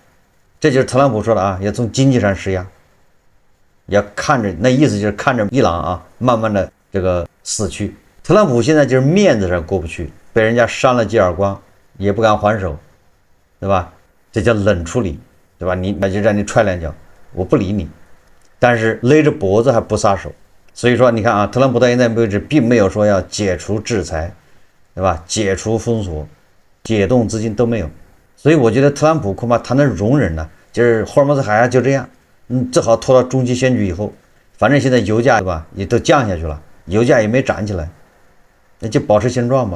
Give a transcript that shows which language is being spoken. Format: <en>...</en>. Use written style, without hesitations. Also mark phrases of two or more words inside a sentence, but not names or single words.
<zh>這就是特朗普說的啊，要從經濟上施壓，要看着，那意思就是看着伊朗啊，慢慢的這個死去。特朗普現在就是面子上過不去，被人家扇了几耳光，也不敢还手，对吧？這叫冷處理，對吧？那就讓你踹兩腳，我不理你，但是勒着脖子還不撒手。所以說，你看啊，特朗普到现在為止並沒有說要解除制裁，對吧？解除封鎖、解凍資金都沒有。所以我覺得特朗普恐怕他能容忍呢，就是霍爾木茲海峽就這樣，正好拖到中期選舉以後，反正現在油價，對吧，也都降下去了，油價也沒漲起來，那就保持現狀吧。</zh>